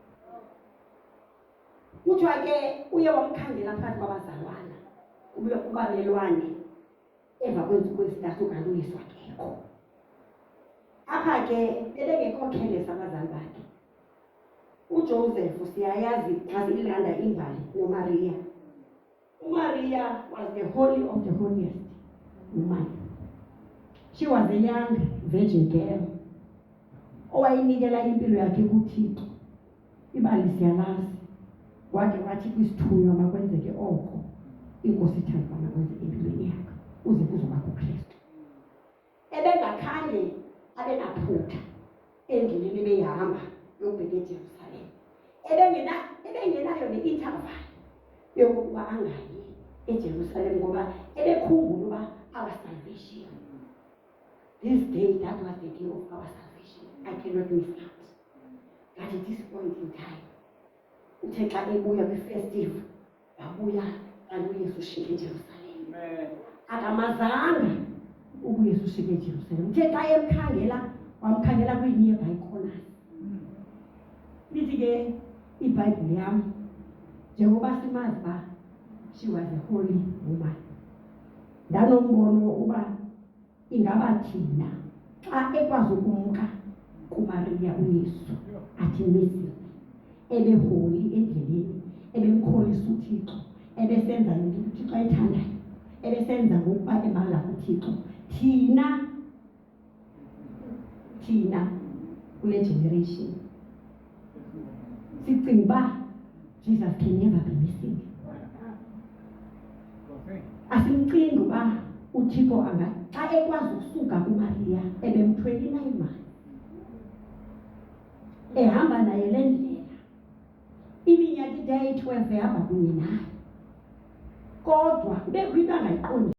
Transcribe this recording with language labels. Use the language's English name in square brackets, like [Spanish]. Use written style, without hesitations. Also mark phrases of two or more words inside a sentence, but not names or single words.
[Xhosa] Kuthiwa ke uye wamkhangela phakathi kwabazalwana kubalelwane emva kweentsuku ezintathu kanti uYesu akekho. Apha ke ebengekho careless abazali bakhe. UJoseph siyayazi xa silanda imbali noMaria. [English] uMaria was the holy of the holiest woman. She was a young virgin girl [Xhosa] owayinikela impilo yakhe kuThixo. Ibali siyalazi wade wathi kwisithunywa makwenzeke oko inkosi ithanda makwenzeke empilweni yakhe uze kuzobakho uKristu. Ebengakhange abe naphutha endleleni ebeyihamba yokubheka eJerusalem. Ebengenayo ne-interval yokuba angayi eJerusalem ngoba ebekhumbula uba [English] our salvation. This day, that was the day of our salvation. I cannot miss that. But at this point in time, [Xhosa] uthe xa ebuya kwi-festive wabuya kanti uYesu ushiyeke eJerusalem. Akamazanga uYesu ushiyeke eJerusalem. Uthe xa emkhangela wamkhangela kwi-nearby corners. Lithi ke iBhayibhile yam njengoba simazi uba [English] she was a holy woman, [Xhosa] ndanombono uba ingaba thina xa ekwazi ukumka kuMariya uYesu athi misi ebeholi endleleni, ebemkholisa uThixo, ebesenza into uThixo ayithandayo, ebesenza ngokuba emala kuThixo, thina kule generation sicinga uba [English] Jesus can never be missing. [Xhosa] Asimcingi uba uThixo xa ekwazi ukusuka kuMariya ebem-29 months ehamba naye le ndlela iminyaka ide 12 ehamba kunye naye, kodwa kubekho into angayiqondi.